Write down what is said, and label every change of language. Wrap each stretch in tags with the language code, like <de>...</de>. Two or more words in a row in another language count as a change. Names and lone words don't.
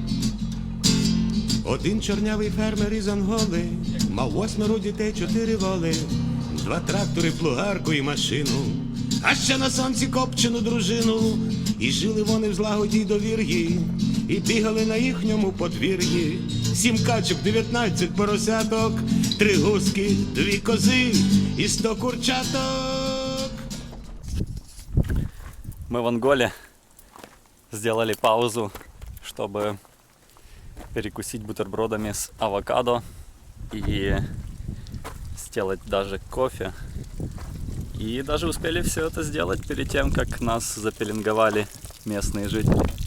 <uk>Один чорнявий фермер із Анголи мав 8 дітей, 4 воли, 2 трактори, плугарку і машину, а ще на сонці копчену дружину. І жили вони в злагоді й довір'ї, і бігали на їхньому подвір'ї. 7 качок, 19 поросяток, 3 гуски, 2 кози і 100 курчаток.</uk> <ru>Мы в Анголе сделали паузу, чтобы перекусить бутербродами с авокадо и сделать даже кофе. И даже успели все это сделать перед тем, как нас запеленговали местные жители.</ru>